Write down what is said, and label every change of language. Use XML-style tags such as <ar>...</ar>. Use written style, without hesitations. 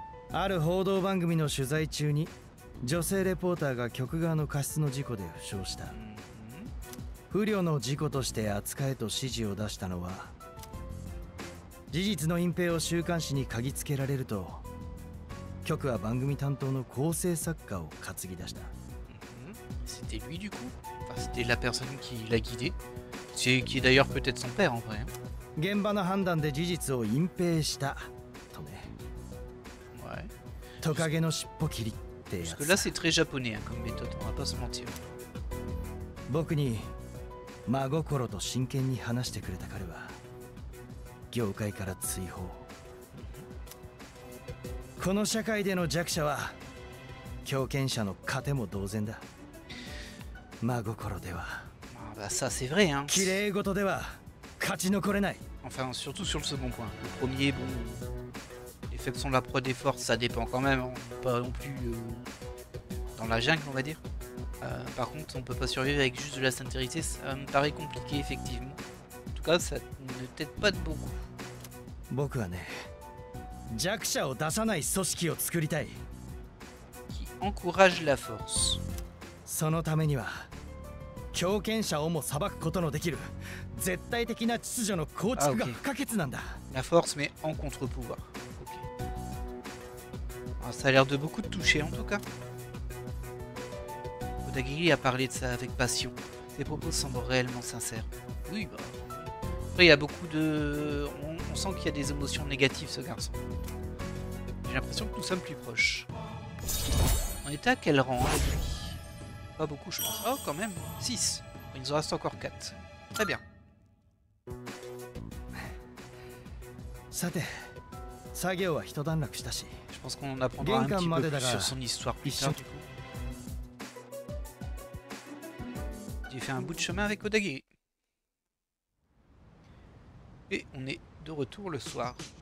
<ja>ある報道番組の取材中に女性レポーターが局側の過失の事故で負傷した。不慮の事故として扱えと指示を出したのは事実の隠蔽を週刊誌に嗅ぎつけられると局は番組担当の構成作家を担ぎ出した。</ja> <fr>C'était lui du coup. Enfin, c'était la personne qui l'a guidé. Qui est d'ailleurs peut-être son père en vrai. Hein.</fr> <ja>現場の判断で事実を隠蔽したとね。</ja> <fr>Ouais.</fr> <ja>トカゲの尻尾切りってや</ja> <fr>Parce que là c'est très japonais hein, comme méthode, on va pas se mentir.</fr> <ja>僕に真心と真剣に話してくれた彼は業界から追放。この社会での弱者は強権者の糧も同然だ。真心では</ja> <fr>Ah, bah ça c'est vrai hein.</fr> <ja>綺麗事では勝ち残れない。</ja> <fr>Enfin surtout sur le second point. Le premier bon... Les faits sont la proie des forces, ça dépend quand même. Hein. Pas non plus dans la jungle on va dire. Par contre on peut pas survivre avec juste de la sincérité, ça me paraît compliqué effectivement. En tout cas ça ne t'aide pas de beaucoup.</fr> <ja>僕はね、弱者を出さない組織を作りたい。</ja> <fr>Qui encourage la force.</fr> <ja>そのためには強権者をも裁くことのできる絶対的な秩序の構築が不可欠なんだ。</ja> <fr>La force mais en contre-pouvoir. Ok. Ah, ça a l'air de beaucoup te toucher en tout cas. Odagiri a parlé de ça avec passion. Ses propos semblent réellement sincères. Oui, bah. Après, il y a beaucoup de... On sent qu'il y a des émotions négatives, ce garçon. J'ai l'impression que nous sommes plus proches. On était à quel rang avec lui? Pas beaucoup, je pense. Oh, quand même. 6. Il nous en reste encore 4. Très bien.</fr> <ja>さて、作業は一段落したし、</ja> <fr>Je pense qu'on en apprendra un petit peu plus sur son histoire plus tard, du coup. J'ai fait un bout de chemin avec Odagiri. Et on est de retour le soir.</fr>